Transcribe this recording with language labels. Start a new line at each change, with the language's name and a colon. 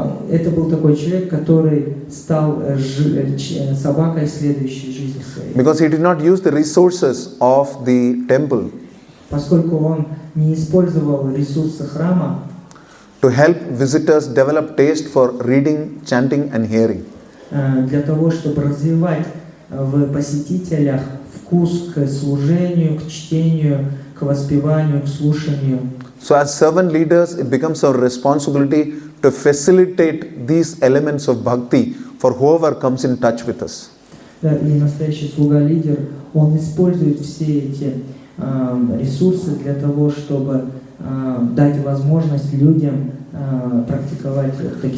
Russian: Это был такой человек, который стал собакой в следующей жизни своей.
English: Because he did not use the resources of the temple
Russian: Поскольку он не использовал ресурсы храма
English: to help visitors develop taste for reading, chanting and hearing.
Russian: Для того, чтобы развивать в посетителях вкус к служению, к чтению, к воспеванию, к слушанию.
English: So as servant leaders, it becomes our responsibility to facilitate these elements of bhakti for whoever comes in touch with us.
Russian: Да, и настоящий слуга-лидер, он использует все эти ресурсы для того, чтобы дать возможность людям практиковать таким